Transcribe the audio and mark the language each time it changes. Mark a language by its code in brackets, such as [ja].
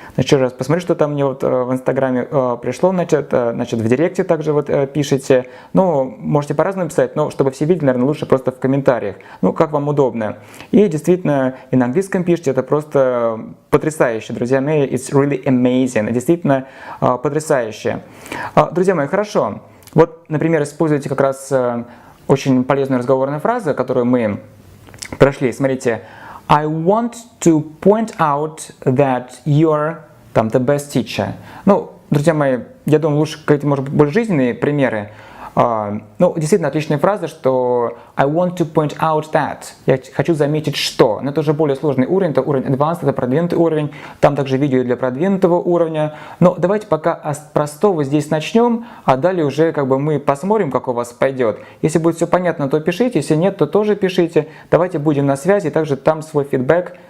[ru] Значит, еще раз посмотрю, что там мне вот в инстаграме пришло, значит, в директе также вот пишите, ну, можете по-разному писать, но чтобы все видели, наверное, лучше просто в комментариях, ну, как вам удобно. И действительно, и на английском пишите, это просто потрясающе, друзья мои, [en] it's really amazing, [ru] действительно потрясающе. Друзья мои, хорошо. Вот, например, используйте как раз очень полезную разговорную фразу, которую мы прошли. Смотрите, [en] I want to point out that you're the best teacher. [ru] Ну, друзья мои, я думаю, лучше какие-то, может быть, более жизненные примеры. Ну, действительно отличная фраза, что [en] I want to point out that. [ru] Я хочу заметить, что. Но это уже более сложный уровень, это уровень advanced, это продвинутый уровень. Там также видео для продвинутого уровня. Но давайте пока с простого здесь начнем, а далее уже мы посмотрим, как у вас пойдет. Если будет все понятно, то пишите, если нет, то тоже пишите. Давайте будем на связи, также там свой фидбэк.